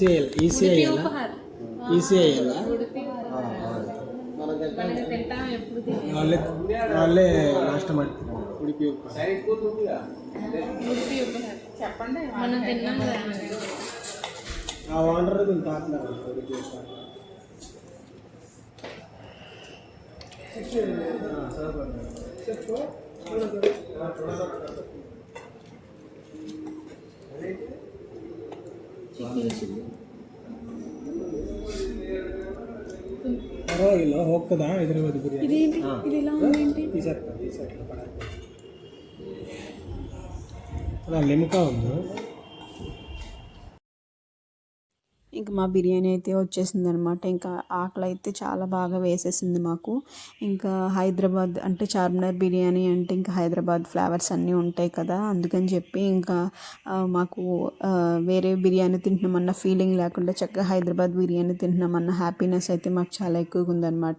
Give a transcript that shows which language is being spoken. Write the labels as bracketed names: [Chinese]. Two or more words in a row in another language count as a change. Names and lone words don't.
[Telugu] వాళ్ళే లాస్ట్ ఉడిపి చెప్పండి మనం తిన్నాం కదా. ఆ వాటర్ దీన్ని తాకుతున్నారు ఉడిపి చెప్పు. [Kannada] ಪರವಾಗಿಲ್ಲ, ಹೋಗ್ತದಾ ಹೈದರಾಬಾದ್ ಬಿರಿಯಾನಿ? ಈ ಸರ್ ಲಿಮ್ಕಾ ಒಂದು [Telugu] ఇంకా మా బిర్యానీ అయితే వచ్చేసింది అనమాట. ఇంకా ఆకలి అయితే చాలా బాగా వేసేసింది మాకు. ఇంకా హైదరాబాద్ అంటే చార్మినార్ బిర్యానీ అంటే ఇంకా హైదరాబాద్ ఫ్లేవర్స్ అన్నీ ఉంటాయి కదా, అందుకని చెప్పి ఇంకా మాకు వేరే బిర్యానీ తింటున్నామన్న ఫీలింగ్ లేకుండా చక్కగా హైదరాబాద్ బిర్యానీ తింటున్నామన్న హ్యాపీనెస్ అయితే మాకు చాలా ఎక్కువగా ఉందన్నమాట.